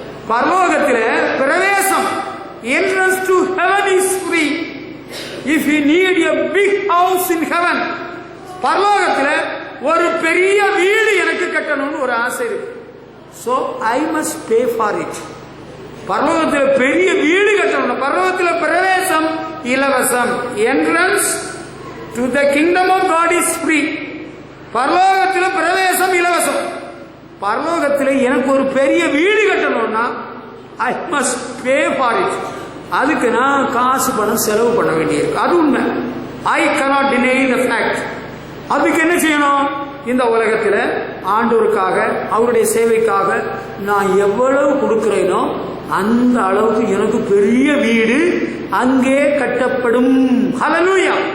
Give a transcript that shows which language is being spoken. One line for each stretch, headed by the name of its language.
Tamil: பரலோகத்தில் பிரவேசம்,
English: entrance to heaven is free. If you need a big house in heaven,
Tamil: பரலோகத்தில் ஒரு பெரிய வீடு எனக்கு கட்டணும்னு ஒரு ஆசை இருக்கு.
English: So I must pay for it.
Tamil: பரலோகத்தில் பெரிய வீடு கட்டணும். பரலோகத்தில் பிரவேசம் இலவசம்.
English: Entrance to the kingdom of God is free.
Tamil: பரலோகத்தில் பிரவேசம் இலவசம். பரலோகத்தில் எனக்கு ஒரு பெரிய வீடு கட்டணும்னா
English: I must pay for it.
Tamil: அதுக்கு நான் காசு பணம் செலவு பண்ண வேண்டியிருக்கு. அது உண்மை.
English: I cannot deny the fact.
Tamil: அதுக்கு என்ன செய்யணும்? இந்த உலகத்தில் ஆண்டவருக்காக, அவருடைய சேவைக்காக நான் எவ்வளவு கொடுக்கிறேனோ அந்த அளவுக்கு எனக்கு பெரிய வீடு அங்கே கட்டப்படும். ஹல்லேலூயா.